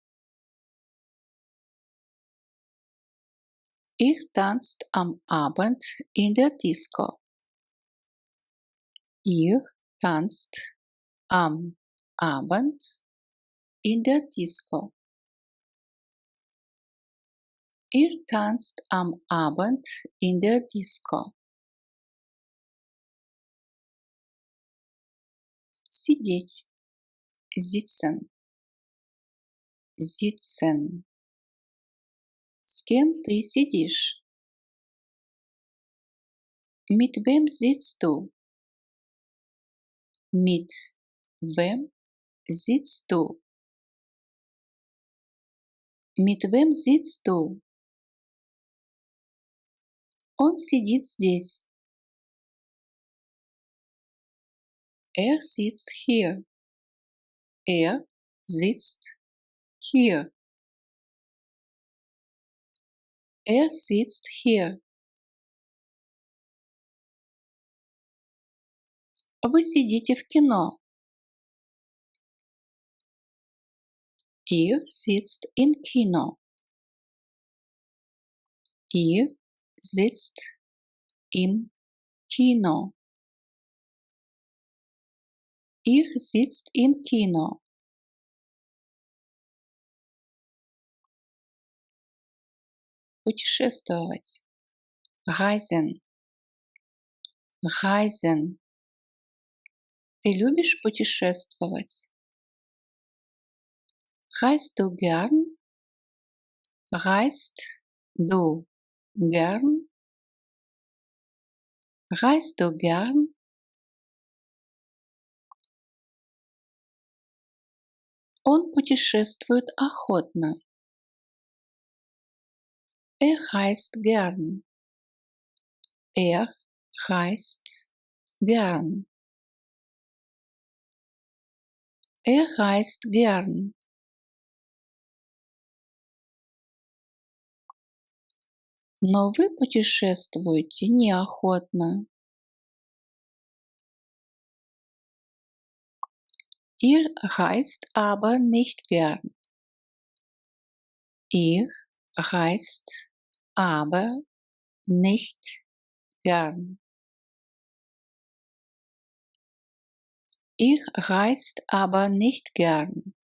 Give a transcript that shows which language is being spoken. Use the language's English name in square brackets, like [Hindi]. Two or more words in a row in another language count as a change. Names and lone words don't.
[German] Ihr tanzt am Abend in der Disco. Ihr tanzt am Abend in der Disco. Ihr tanzt am Abend in der Disco. [Russian] Сидеть. [German] Sitzen. Sitzen. [Russian] С кем ты сидишь? [German] Mit wem sitzt du? Mit wem sitzt du? Mit wem sitzt du? [Russian] Он сидит здесь. [German] Er sitzt hier. Er sitzt hier. Er sitzt hier. [Russian] Вы сидите в кино. [German] Ihr sitzt im Kino. Ihr sitzt im Kino. Ihr sitzt im Kino. [Russian] Путешествовать. [German] Reisen. Reisen. [Russian] Ты любишь путешествовать? [German] Reist du gern? Reist du gern? Reist du gern? [Russian] Он путешествует охотно. [German] Er reist gern. Er reist gern. Er reist gern. [Russian] Но вы путешествуете неохотно. [German] Ihr heißt aber nicht gern. Ihr heißt aber nicht gern. Ihr reist aber nicht gern.